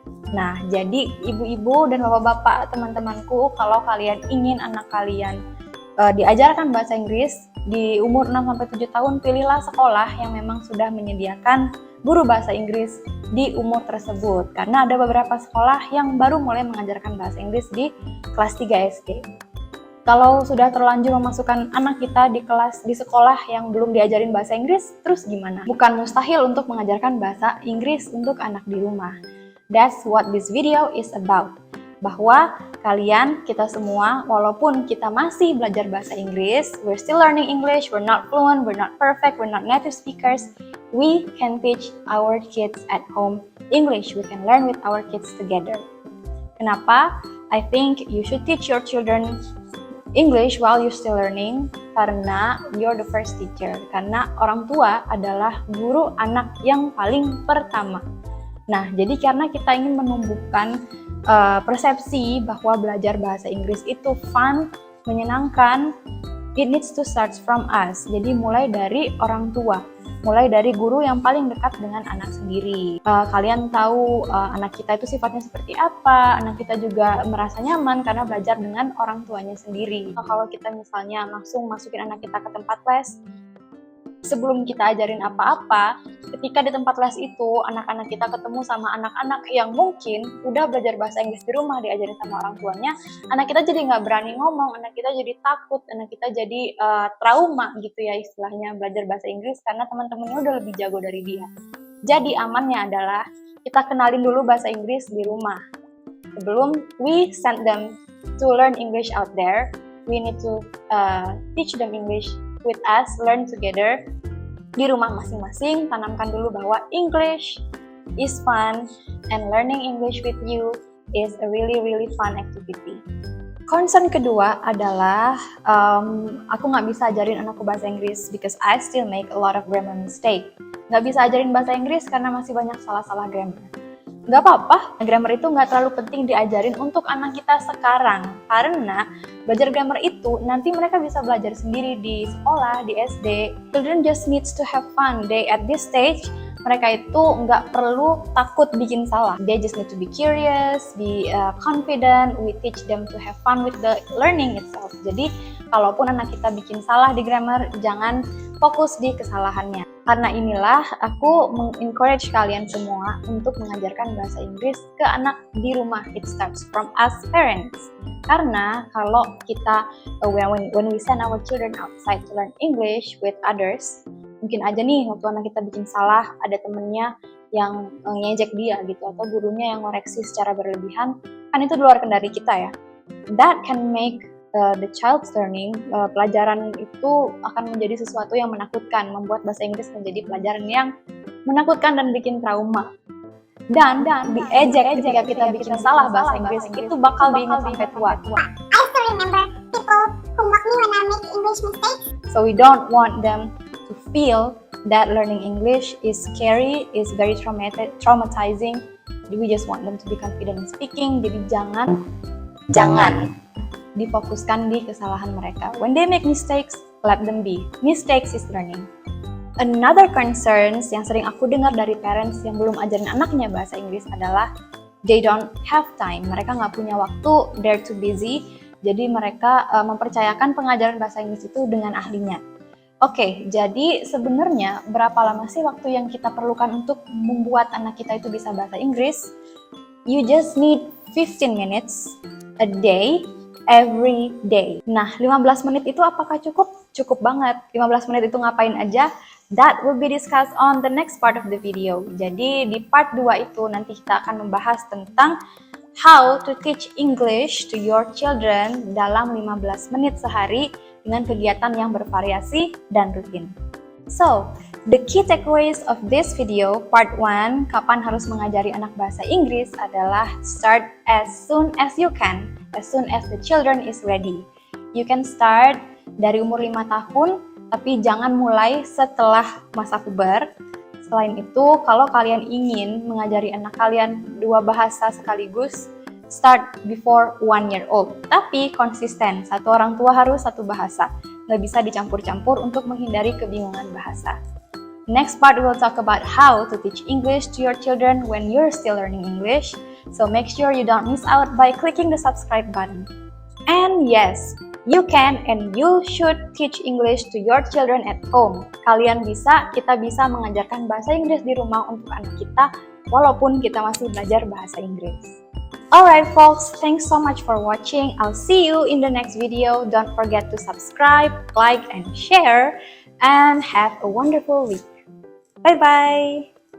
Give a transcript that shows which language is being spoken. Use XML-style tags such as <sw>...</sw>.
<id>Nah, jadi ibu-ibu dan bapak-bapak teman-temanku, kalau kalian ingin anak kalian diajarkan bahasa Inggris di umur 6-7 tahun, pilihlah sekolah yang memang sudah menyediakan guru bahasa Inggris di umur tersebut. Karena ada beberapa sekolah yang baru mulai mengajarkan bahasa Inggris di kelas 3 SD. Kalau sudah terlanjur memasukkan anak kita di sekolah yang belum diajarin bahasa Inggris, terus gimana? Bukan mustahil untuk mengajarkan bahasa Inggris untuk anak di rumah.</id> <en>That's what this video is about.</en> <id>Bahwa kita semua, walaupun kita masih belajar bahasa Inggris,</id> <en>we're still learning English, we're not fluent, we're not perfect, we're not native speakers, we can teach our kids at home English. We can learn with our kids together.</en> <id>Kenapa?</id> <en>I think you should teach your children English while you're still learning,</en> <id>karena</id> <en>you're the first teacher.</en> <id>Karena orang tua adalah guru anak yang paling pertama. Nah, jadi karena kita ingin menumbuhkan persepsi bahwa belajar bahasa Inggris itu fun, menyenangkan,</id> <en>it needs to start from us.</en> <id>Jadi mulai dari orang tua, mulai dari guru yang paling dekat dengan anak sendiri. Kalian tahu anak kita itu sifatnya seperti apa, anak kita juga merasa nyaman karena belajar dengan orang tuanya sendiri. Kalau kita misalnya langsung masukin anak kita ke tempat les, sebelum kita ajarin apa-apa, ketika di tempat les itu anak-anak kita ketemu sama anak-anak yang mungkin udah belajar bahasa Inggris di rumah, diajarin sama orang tuanya, anak kita jadi nggak berani ngomong, anak kita jadi takut, anak kita jadi trauma gitu ya istilahnya belajar bahasa Inggris karena teman-temannya udah lebih jago dari dia. Jadi amannya adalah kita kenalin dulu bahasa Inggris di rumah. Sebelum</id> <en>we send them to learn English out there, we need to teach them English with us, learn together.</en> <id>Di rumah masing-masing, tanamkan dulu bahwa</id> <en>English is fun and learning English with you is a really fun activity.</en> <id>Concern kedua adalah aku nggak bisa ajarin anakku bahasa Inggris</id> <en>because I still make a lot of grammar mistake.</en> <id>Nggak bisa ajarin bahasa Inggris karena masih banyak salah-salah grammar. Nggak apa-apa, grammar itu nggak terlalu penting diajarin untuk anak kita sekarang. Karena belajar grammar itu nanti mereka bisa belajar sendiri di sekolah, di SD.</id> <en>Children just needs to have fun. They at this stage,</en> <id>mereka itu nggak perlu takut bikin salah.</id> <en>They just need to be curious, be confident. We teach them to have fun with the learning itself.</en> <id>Jadi, kalaupun anak kita bikin salah di grammar, jangan fokus di kesalahannya. Karena inilah aku mengencourage kalian semua untuk mengajarkan bahasa Inggris ke anak di rumah.</id> <en>It starts from us parents.</en> <id>Karena kalau kita</id> <en>when we send our children outside to learn English with others,</en> <id>mungkin aja nih waktu anak kita bikin salah ada temennya yang ngejek dia gitu atau gurunya yang ngoreksi secara berlebihan, kan itu di luar kendali kita ya.</id> <en>That can make the child's learning,</en> <id>pelajaran itu akan menjadi sesuatu yang menakutkan, membuat bahasa Inggris menjadi pelajaran yang menakutkan dan bikin trauma. Dan diejek ketika kita bikin salah bahasa Inggris itu bakal diingat sampai tua.</id> <en>I still remember people who mock me when I make English mistakes. So we don't want them to feel that learning English is scary, is very traumatizing. We just want them to be confident in speaking.</en> <id>Jadi jangan difokuskan di kesalahan mereka.</id> <en>When they make mistakes, let them be. Mistakes is learning. Another concerns</en> <id>yang sering aku dengar dari parents yang belum ajarin anaknya bahasa Inggris adalah</id> <en>they don't have time.</en> <id>Mereka nggak punya waktu,</id> <en>they're too busy.</en> <id>Jadi mereka mempercayakan pengajaran bahasa Inggris itu dengan ahlinya. Oke, jadi sebenarnya berapa lama sih waktu yang kita perlukan untuk membuat anak kita itu bisa bahasa Inggris?</id> <en>You just need 15 minutes a day every day.</en> <id>Nah, 15 menit itu apakah cukup? Cukup banget. 15 menit itu ngapain aja?</id> <en>That will be discussed on the next part of the video.</en> <id>Jadi di part 2 itu nanti kita akan membahas tentang</id> <en>how to teach English to your children</en> <id>dalam 15 menit sehari dengan kegiatan yang bervariasi dan rutin.</id> <en>So, the key takeaways of this video, part 1,</en> <id>kapan harus mengajari anak bahasa Inggris adalah</id> <en>start as soon as you can, as soon as the children is ready. You can start</en> <id>dari umur 5 tahun, tapi jangan mulai setelah masa puber. Selain itu, kalau kalian ingin mengajari anak kalian 2 bahasa sekaligus,</id> <en>start before 1 year old.</en> <id>Tapi konsisten, satu orang tua harus 1 bahasa. Nggak bisa dicampur-campur untuk menghindari kebingungan bahasa.</id> <en>Next part, we'll talk about how to teach English to your children when you're still learning English. So make sure you don't miss out by clicking the subscribe button. And yes, you can and you should teach English to your children at home.</en> <id>Kita bisa mengajarkan bahasa Inggris di rumah untuk anak kita, walaupun kita masih belajar bahasa Inggris.</id> <en>Alright folks, thanks so much for watching. I'll see you in the next video. Don't forget to subscribe, like, and share. And have a wonderful week. Bye-bye!</en>